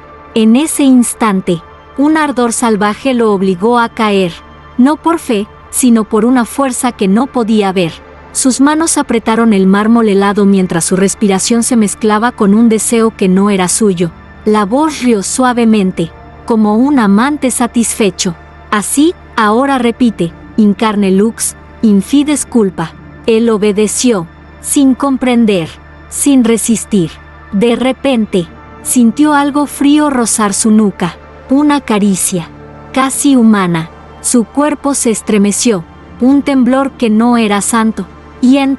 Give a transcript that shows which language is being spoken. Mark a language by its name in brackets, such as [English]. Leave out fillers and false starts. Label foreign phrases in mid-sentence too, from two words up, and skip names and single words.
[Spanish] En ese instante, un ardor salvaje lo obligó a caer, no por fe, sino por una fuerza que no podía ver. Sus manos apretaron el mármol helado mientras su respiración se mezclaba con un deseo que no era suyo. La voz rió suavemente, como un amante satisfecho. Así, ahora repite, [Latin] in carne lux, in fides culpa. [Spanish] Él obedeció, sin comprender, sin resistir. De repente, sintió algo frío rozar su nuca. Una caricia, casi humana. Su cuerpo se estremeció, un temblor que no era santo.